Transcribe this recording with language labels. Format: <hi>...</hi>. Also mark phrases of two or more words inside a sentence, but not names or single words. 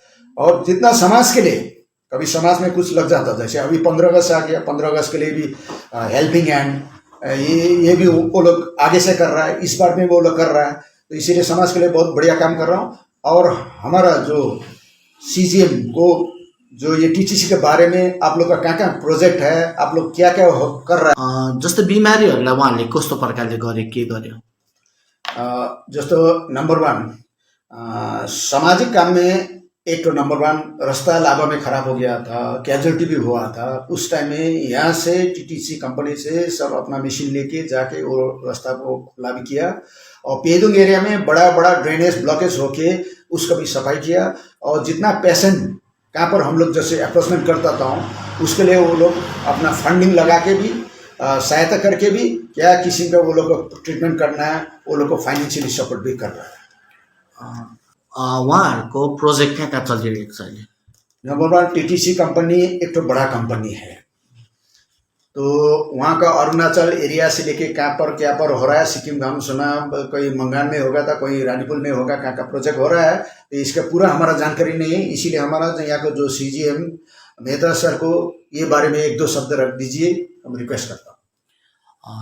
<hi>और जितना समाज के लिए, कभी समाज में कुछ लग जाता, जैसे अभी 15 अगस्त आ गया, 15 अगस्त के लिए भी</hi> <en>helping hand</en> <hi>ये भी वो लोग आगे से कर रहा है, इस बार में वो लोग कर रहा है, तो इसीलिए समाज के लिए बहुत बढ़िया काम कर रहा हूँ। और हमारा जो सीजीएम को जो ये टीटीसी के बारे में आप लोग का क्या प्रोजेक्ट है, आप लोग क्या क्या कर रहा है?</hi> <ne>जस्तो बिमारीहरूलाई उहाँले कस्तो प्रकारले के गर्यो?</ne> <hi>जस्तो नंबर 1 सामाजिक काम में एक तो नंबर 1 रास्ता लाभा में खराब हो गया था, कैजुअलिटी भी हुआ था। उस टाइम में यहाँ से टीटीसी कंपनी से सब अपना मशीन लेके जाके वो रास्ता को खुला भी किया, और पेदुङ एरिया में बड़ा</hi> <en>drainage blockage</en> <hi>होके उसका भी सफाई किया। और जितना पेशेंट कहाँ पर हम लोग जैसे अप्रोचमेंट करता था उसके लिए वो लोग अपना फंडिंग लगा के भी सहायता करके भी क्या किसी का वो लोग को ट्रीटमेंट करना है, वो लोग को</hi> <en>financially support</en> <hi>भी कर रहा है।</hi> <ne>उहाँहरूको प्रोजेक्ट कहाँ चलिरहेको छ अहिले?</ne> <hi>नंबर 1 टीटीसी कंपनी एक तो बड़ा कंपनी है, तो वहाँ का अरुणाचल एरिया से लेके कहाँ पर क्या पर हो रहा है, सिक्किम का हम सुना कोई मंगान में होगा था, कोई रानीपुल में होगा, कहाँ का प्रोजेक्ट हो रहा है, तो इसका पूरा हमारा जानकारी नहीं है। इसीलिए हमारा यहाँ का जो सीजीएम मेहता सर को ये बारे में 1-2 शब्द रख दीजिए, हम रिक्वेस्ट करता हूँ।</hi>